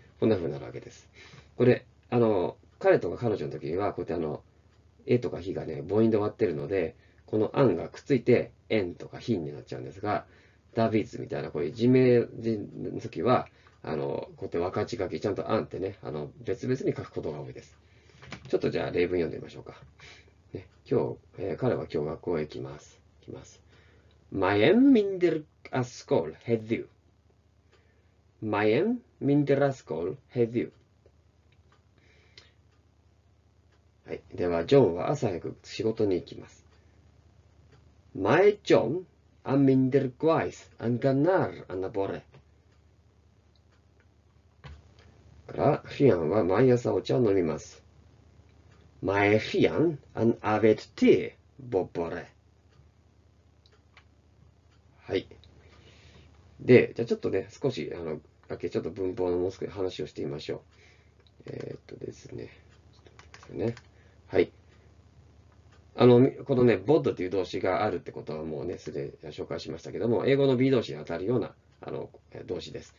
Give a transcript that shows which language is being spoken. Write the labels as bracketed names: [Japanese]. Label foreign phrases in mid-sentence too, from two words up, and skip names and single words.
[Japanese] こんな風になるわけです。これ、彼とか彼女の時には、こうやって絵とか非がね、母音で終わってるので、この案がくっついて、円とか品になっちゃうんですが、ダビッツみたいなこういう人名の時は、こうやって分かち書き、ちゃんと案ってね、別々に書くことが多いです。ちょっとじゃあ例文読んでみましょうか。ね、彼は今日学校へ来ます。 [Welsh] Mae em mynd i'r ysgol heddiw. Mae em mynd i'r ysgol heddiw. [Japanese] はい。では、ジョンは朝早く仕事に行きます。 [Welsh] Mae John am mynd i'r gwaith yn gynnar yn y bore. [Japanese] から、リアンは毎朝お茶を飲みます。 [Welsh] Mae Rhian yn yfed te bob bore. [Japanese] はい。で、じゃあちょっとね、少し、だけちょっと文法のもう少し話をしてみましょう。ですね。ちょっと待ってくださいね。はい。このね、bod という動詞があるってことはもうね、すでに紹介しましたけども、英語の be 動詞に当たるような動詞です。